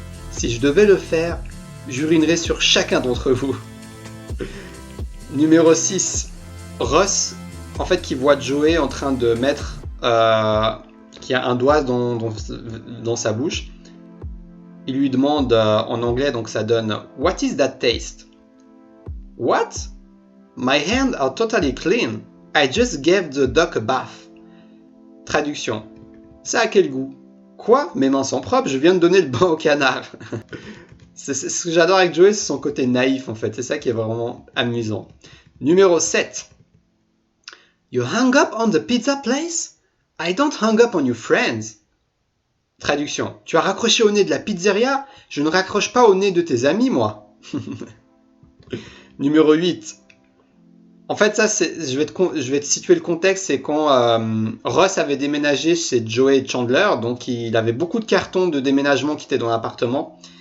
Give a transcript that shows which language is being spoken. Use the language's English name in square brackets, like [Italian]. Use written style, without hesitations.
[French] Si je devais le faire, j'urinerais sur chacun d'entre vous. » Numéro 6. Ross, en fait qui voit Joey en train de mettre... qui a un doigt dans sa bouche. Il lui demande en anglais, donc ça donne « [English] What is that taste? [French] » « What? [English] My hands are totally clean. I just gave the duck a bath. » Traduction. [French] Ça a quel goût? Quoi? Mes mains sont propres, je viens de donner le bain au canard. C'est ce que j'adore avec Joey, c'est son côté naïf en fait. C'est ça qui est vraiment amusant. Numéro 7. [English] You hung up on the pizza place? I don't hang up on your friends. [French] Traduction. Tu as raccroché au nez de la pizzeria? Je ne raccroche pas au nez de tes amis, moi. Numéro 8. En fait, ça, je vais te situer le contexte. C'est quand Ross avait déménagé chez Joey et Chandler. Donc, il avait beaucoup de cartons de déménagement qui étaient dans l'appartement.